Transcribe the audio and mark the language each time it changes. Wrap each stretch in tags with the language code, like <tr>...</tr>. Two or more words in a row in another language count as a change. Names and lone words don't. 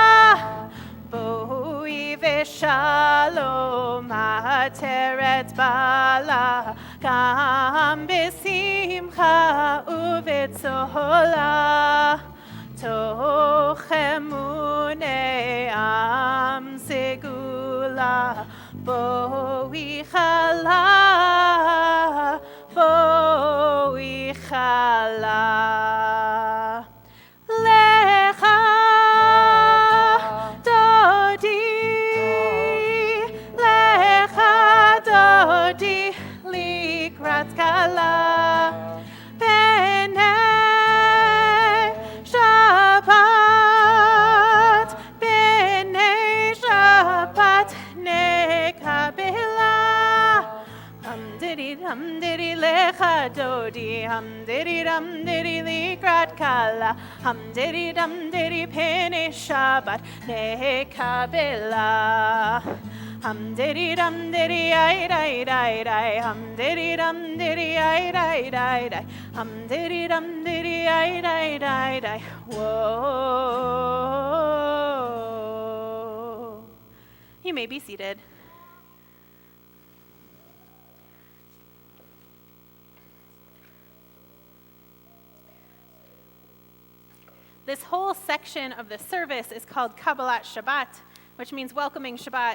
<he>בואי בשלום עטרת בעלה, גם בשמחה ובצהלה, תוך אמוני עם סגולה, בואי כלה, בואי כלה. לכה דודי, לכה דודי לקראת כלה, פני שבת, פני שבת נקבלה. dodi, hum diddy dum diddy לקראת כלה, hum diddy dum diddy פני שבת נקבלה. Hum diddy dum diddy ay day day day, hum diddy dum diddy ay day day day, hum diddy dum diddy ay day day day. Whoa.</he> <en>You may be seated. This whole section of the service is called Kabbalat Shabbat, which means welcoming Shabbat.</en>